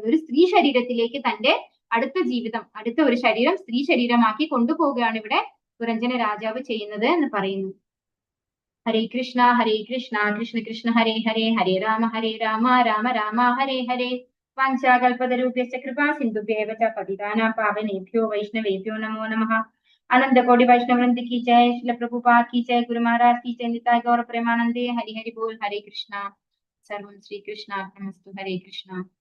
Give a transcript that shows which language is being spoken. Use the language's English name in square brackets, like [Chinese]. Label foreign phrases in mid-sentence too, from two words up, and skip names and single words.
[Malayalam] ഒരു സ്ത്രീ ശരീരത്തിലേക്ക് തന്റെ അടുത്ത ജീവിതം, അടുത്ത ഒരു ശരീരം സ്ത്രീ ശരീരമാക്കി കൊണ്ടുപോവുകയാണ് ഇവിടെ പുരഞ്ജന രാജാവ് ചെയ്യുന്നത് എന്ന് പറയുന്നു. [Sanskrit] ഹരേ കൃഷ്ണ കൃഷ്ണ കൃഷ്ണ ഹരേ ഹരേ, ഹരേ രാമ രാമ രാമ ഹരേ ഹരേ. വാഞ്ചാകൽപതരൂപ്യശ്ച കൃപാ സിന്ധുഭ്യേവ ച പതിതാനാം പാവനേഭ്യോ വൈഷ്ണവേഭ്യോ നമോ നമഃ. [Hindi] अनंत कोटि वैष्णव वृंद की जय, श्रील प्रभुपाद की जय, गुरु महाराज की जय, निताय गौर प्रेमानंदे। हरि हरि बोल, हरे कृष्णा। [Sanskrit] सर्वं श्री कृष्णार्पणमस्तु। [Hindi] हरे कृष्णा।